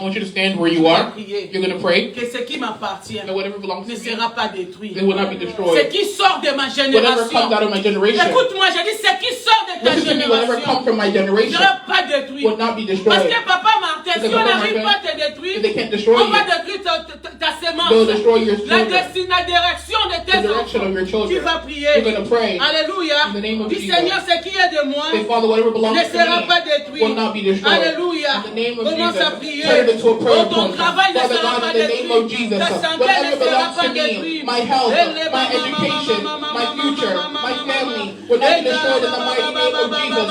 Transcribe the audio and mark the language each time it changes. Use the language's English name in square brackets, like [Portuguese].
[English] I want you to stand where you are. You're going to pray [French] Que ce qui m'appartient [English] that whatever belongs [French] ne [English] to me, [French] sera pas détruit. [English] it will not be [French] Ce [English] destroyed. [French] qui sort de ma [English] Whatever [French] génération. [English] comes out of my generation, [French] Écoute-moi, j'ai dit ce qui sort de ta [English] listen to me, whatever [French] génération [English] comes from my [French] ne [English] generation [French] sera pas détruit. [English] will not be [French] Parce [English] destroyed. [French] que Papa Martin, si [English] Because [French] pas à te détruire, [English] if they can't destroy [French] on va [English] you, [French] détruire ta sémence. [English] they'll destroy your [French] La [English] children. [French] la direction de [English] The [French] tes [English] direction [French] enfants. [English] of your [French] Tu children. vas prier. [English] You're going to pray. [French] Alléluia. [English] In the name of [French] Dis [English] Jesus. [French] Seigneur, ce qui est de moi [English] Say, Father, whatever belongs [French] ne [English] to [French] sera [English] me [French] pas détruit. [English] will not be destroyed. [French] Alléluia. [English] In the name of [French] Commence à [English] Jesus. [French] prier. [English] Turn it into a prayer [French] Oh, ton point. travail ne [English] Father [French] sera [English] God, [French] pas [English] in the name of [French] détruit. [English] Jesus, [French] Ta santé [English] whatever [French] ne sera [English] belongs [French] pas [English] to me, [French] détruite. [English] my health, my education, my future, my family, will not be destroyed in the mighty name of Jesus.